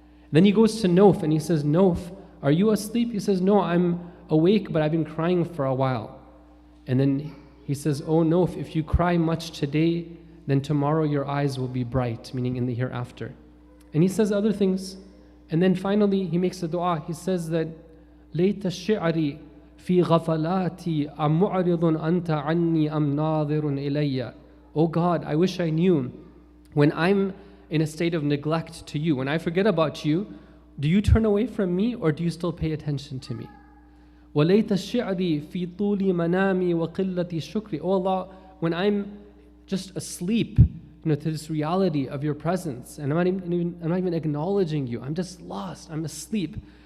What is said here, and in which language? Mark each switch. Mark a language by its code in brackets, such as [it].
[en] Then he goes to Nauf and he says, Nauf, are you asleep? He says, no, I'm awake, but I've been crying for a while. And then he says, oh Nauf, if you cry much today, then tomorrow your eyes will be bright, meaning in the hereafter. And he says other things. And then finally he makes a dua. He says that, [ar] لَيْتَ الشِّعْرِ فِي غَفَلَاتِي أَمُعْرِضٌ أَنْتَ عَنِّي أَمْ نَاظِرٌ إِلَيَّ. [en] Oh God, I wish I knew, when I'm in a state of neglect to you, when I forget about you, do you turn away from me or do you still pay attention to me? [ar] وَلَيْتَ الشِّعْرِ فِي طُولِ مَنَامِي وَقِلَّةِ الشُّكْرِ. [en] Oh Allah, when I'm just asleep, to this reality of your presence, and I'm not even acknowledging you, I'm just lost, I'm asleep.